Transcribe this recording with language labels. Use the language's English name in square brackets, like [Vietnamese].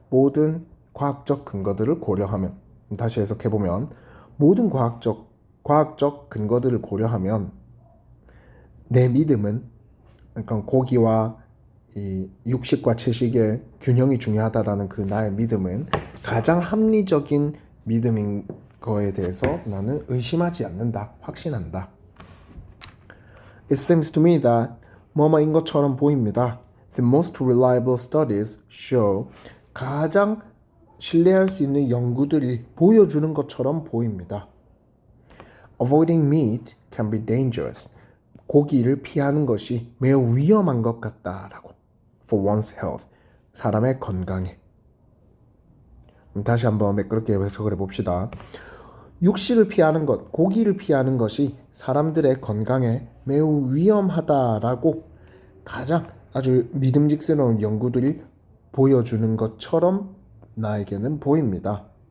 [Korean] 모든 과학적 근거들을 고려하면. 다시 해석해보면 모든 과학적 근거들을 고려하면 내 믿음은, 그러니까 고기와 이 육식과 채식의 균형이 중요하다라는 그 나의 믿음은 가장 합리적인 믿음인 거에 대해서 나는 의심하지 않는다, 확신한다. [English] It seems to me that [Korean] 뭐뭐인 것처럼 보입니다. [English] The most reliable studies show. [Korean] 가장 신뢰할 수 있는 연구들이 보여주는 것처럼 보입니다. [English] Avoiding meat can be dangerous. [Korean] 고기를 피하는 것이 매우 위험한 것 같다라고. [English] For one's health. [Korean] 사람의 건강에. 다시 한번 매끄럽게 해석을 해봅시다. 육식을 피하는 것, 고기를 피하는 것이 사람들의 건강에 매우 위험하다라고 가장 아주 믿음직스러운 연구들이 보여주는 것처럼 나에게는 보입니다.